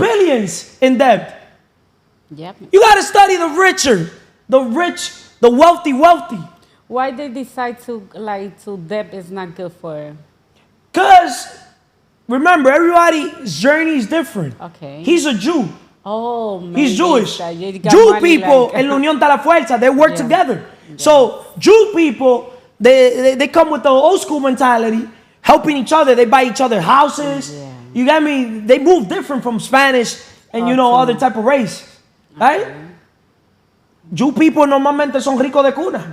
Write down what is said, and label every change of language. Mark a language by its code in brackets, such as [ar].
[en] billions in debt. Yep. You got to study the richer, the rich, the wealthy. Why they decide to debt is not good for? Because, remember, everybody's journey is different. Okay. He's a Jew. Oh, man. He's Jewish. Jew people, [es] en la unión está la fuerza. [en] They work Yeah. together. So, Jew people, they come with the old school mentality, helping each other. They buy each other houses. Yeah. You get me? They move different from Spanish and, other type of race. Right? Jew people [es] normalmente son ricos de cuna.